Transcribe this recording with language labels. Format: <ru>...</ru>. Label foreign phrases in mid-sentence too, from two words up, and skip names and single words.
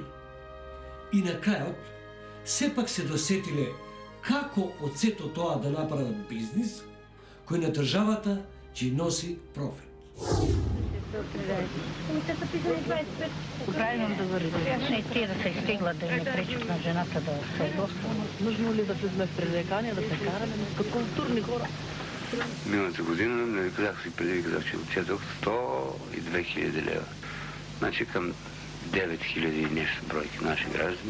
<mk>И на крајот, сепак се досетиле како од сето тоа да направат бизнис, кој на државата ќе носи профит.</mk> <bg>Правилно да върви. Не тие да се изтеглят, да не пречат на жената да се доста. Нужно ли да сме в привлекания, да се караме като културни хора? Миналата година, нали казах си преди, казах, че отчетох 102 хиляди лева. Значи към 9 хиляди и нещо бройки наши граждани.</bg>